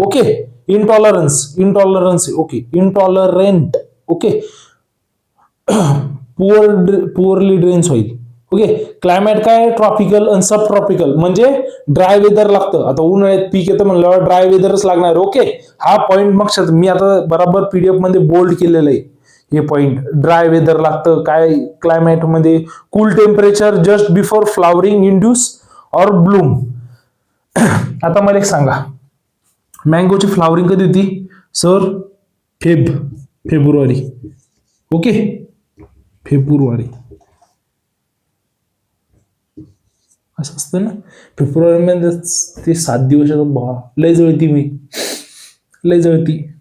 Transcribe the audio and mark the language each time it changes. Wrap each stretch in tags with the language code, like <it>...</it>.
<mr>Okay, intolerance okay, इंटॉलरंट okay, poorly drain soil. Okay. Climate काय, tropical आणि सब tropical, म्हणजे dry weather लागतं. आता उन्हाळ्यात पीक येतं म्हणल्यावर ड्राय वेदरच लागणार. ओके, हा पॉइंट मग मी आता बरोबर पीडीएफ मध्ये बोल्ड केलेलं आहे हे पॉइंट. ड्राय वेदर लागतं. काय क्लायमेट मध्ये,</mr> <en>Cool temperature just before flowering induce और bloom.</en> <mr>आता मला एक सांगा, मँगोची फ्लावरिंग कधी होती सर? फेब्रुवारी. ओके, फेब्रुवारी असं असतं ना. फेब्रुवारी मध्ये ते 7 दिवस लय जळती मी, लय जळती.</mr>